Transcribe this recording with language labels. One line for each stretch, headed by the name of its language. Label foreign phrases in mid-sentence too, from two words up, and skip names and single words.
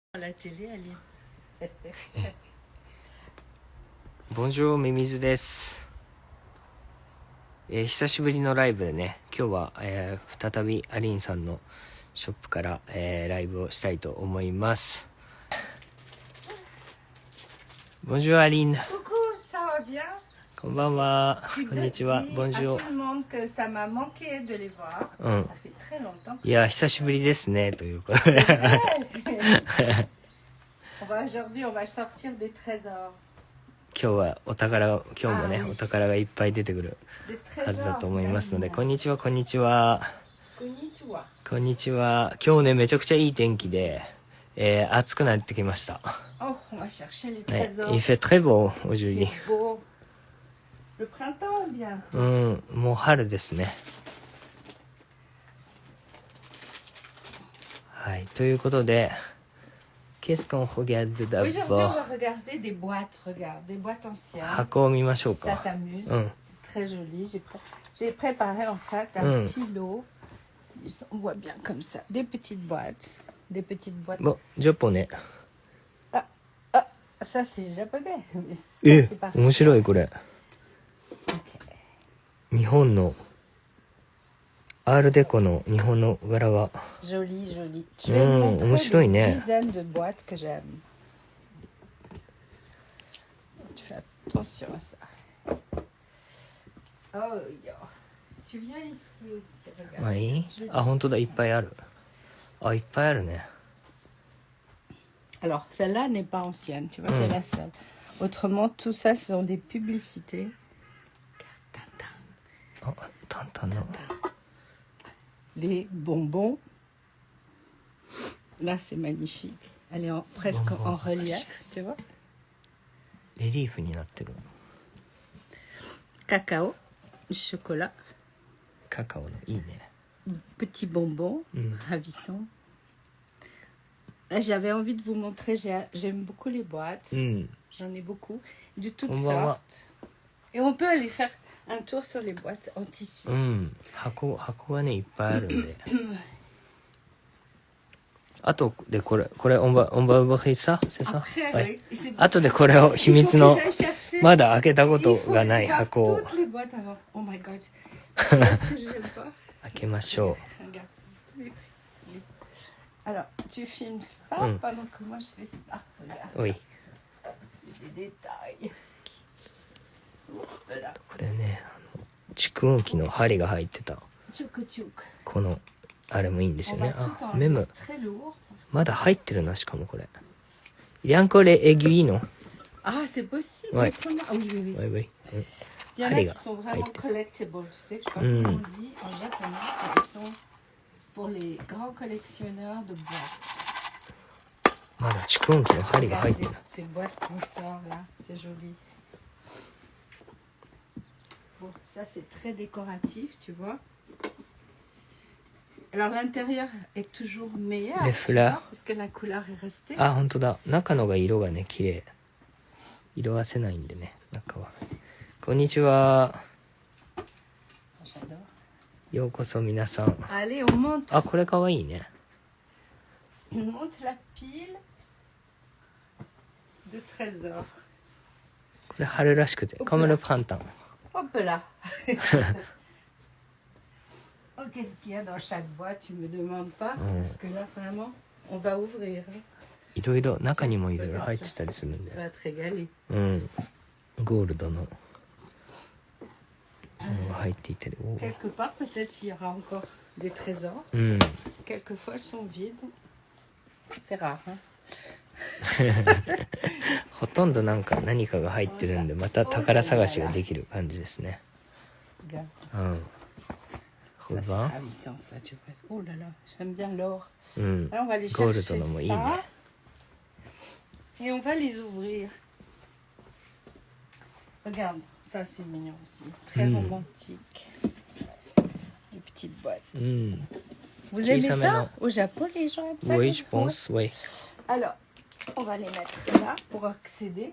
French: La télé, elle est...
Japanese: Bonjour ミミズです。久しぶりのライブでね、今日は、再びアリンさんのショップから、ライブをしたいと思います。Bonjour アリン。
French: Coucou, ça va bien?
Japanese: こんばんは。こんにちは。Bonjour.
French: À tout le monde que ça m'a manqué de les voir. Ça fait très longtemps.
Japanese: いや、久しぶりですね、ということで。
French: Aujourd'hui, on va sortir des trésors.
Japanese: 今日は今日もね、お宝がいっぱい出てくるはずだと思いますので、こんにちは、こんにちは。こんにちは。こんにちは。今日ね、めちゃくちゃいい天気で、暑くなってきました。
French: Oh, on va chercher les trésors. Il fait très beau aujourd'hui. C'est beau. Le printemps ou bien?
Japanese: もう春ですね。はい、ということで、
French: Qu'est-ce qu'on regarde d'abord? Aujourd'hui, on va regarder des boîtes, regarde, des boîtes anciennes.
Japanese: 箱を見ましょうか。
French: Ça t'amuse? C'est très joli. J'ai préparé en fait un petit lot. On voit bien comme ça. Des petites boîtes. Des petites boîtes. Bon, japonais. Ça c'est japonais. Mais ça, c'est pas
Japanese: 面白いこれ。日本のアールデコの日本の柄が。
French: Joli, joli. Je vais vous montrer une dizaine de boîtes que j'aime. Tu fais attention à ça. Oh, tu viens ici aussi, regarde.
Japanese: はい。あ、本当だ、いっぱいある。あ、いっぱいあるね。
French: Alors, celle-là n'est pas ancienne, tu vois, c'est la seule. Autrement, tout ça, ce sont des publicités. Tintin. Ah, Tintin, non. Les bonbons. Là, c'est magnifique. Elle est presque en relief, tu vois.
Japanese: レリーフになってる。
French: Cacao, chocolat.
Japanese: カカオのいいね。
French: Petits bonbons, ravissants. Là, j'avais envie de vous montrer, j'aime beaucoup les boîtes. J'en ai beaucoup, de toutes sortes. Et on peut aller faire un tour sur les boîtes en tissu.
Japanese: 箱がねいっぱいあるんで。あとでこれ
French: on va ouvrir ça, c'est ça?
Japanese: あとでこれを秘密のまだ開けたことがない箱を開けましょう。
French: Alors, tu filmes ça pendant que moi je fais ça. Regarde. Oui. C'est des détails.
Japanese: これね、蓄音機の針が入ってた。このあれもいいんですよね。あ、メム。まだ入ってるな、しかもこれ。
French: Il y a encore les aiguilles, non? Ah, c'est possible. Ouais. Ah oui, oui, oui. Oui. Il y en a qui sont vraiment collectibles, tu sais, je sais pas comment on dit en japonais, ils sont pour les grands collectionneurs de boîtes.
Japanese: まだ蓄音機の針が入ってる。
French: Ces boîtes qu'on sort là, c'est joli. Bon, ça c'est très décoratif, tu vois. Alors l'intérieur est toujours meilleur. Les fleurs. Parce que la couleur est restée.
Japanese: あ、本当だ。中のが色がね、綺麗。色あせないんでね、中は。こんにちは。
French: J'adore.
Japanese: ようこそ皆さん。
French: Allez, on monte.
Japanese: あ、これかわいいね。
French: On monte la pile de trésors.
Japanese: これ春らしくて、
French: comme le printemps. Hop là. Oh, qu'est-ce qu'il y a dans chaque boîte? Tu me demandes pas, parce que là vraiment, on va ouvrir.
Japanese: いろいろ中にもいろいろ入ってたりするんで。
French: Tu vas te régaler.
Japanese: ゴールドの入っていたり。
French: Quelque part, peut-être il y aura encore des trésors. Quelquefois, ils sont vides. C'est rare, hein?
Japanese: ほとんど何かが入ってるんで、また宝探しができる感じですね。
French: Ça, c'est ravissant, ça, tu vois. Oh là là, j'aime bien l'or. Alors, on va aller
Japanese: ゴール
French: chercher
Japanese: ドのもいいね。
French: ça. Et on va les ouvrir. Regarde, ça, c'est mignon aussi. Très romantique. Les petites boîtes. Vous aimez ça? Au Japon, les gens aiment ça? Oui, je pense, oui. Alors, on va les mettre là pour accéder.